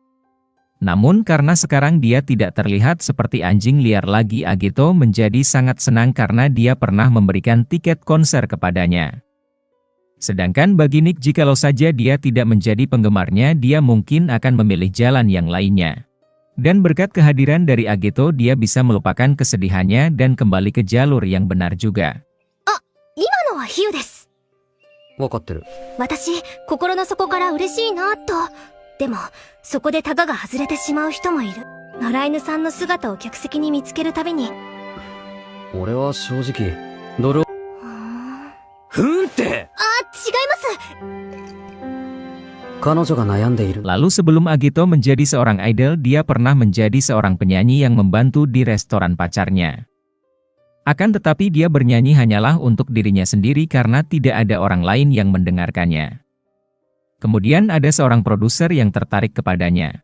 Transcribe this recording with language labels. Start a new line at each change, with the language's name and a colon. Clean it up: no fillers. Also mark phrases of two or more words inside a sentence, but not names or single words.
Indonesian: Namun karena sekarang dia tidak terlihat seperti anjing liar lagi, Ageto menjadi sangat senang karena dia pernah memberikan tiket konser kepadanya. Sedangkan bagi Nick, jikalau saja dia tidak menjadi penggemarnya, dia mungkin akan memilih jalan yang lainnya. Dan berkat kehadiran dari Ageto, dia bisa melupakan kesedihannya dan kembali ke jalur yang benar juga.
Japanese: 今のは比喩です。わかってる。私、心の底から嬉しいなと。でも、そこでタガが外れてしまう人もいる。野良犬さんの姿を客席に見つけるたびに。俺は正直、ドル。ふんって。違います。彼女が悩んでいる。
Indonesian: Lalu sebelum Ageto menjadi seorang idol, dia pernah menjadi seorang penyanyi yang membantu di restoran pacarnya. Akan tetapi dia bernyanyi hanyalah untuk dirinya sendiri karena tidak ada orang lain yang mendengarkannya. Kemudian ada seorang produser yang tertarik kepadanya.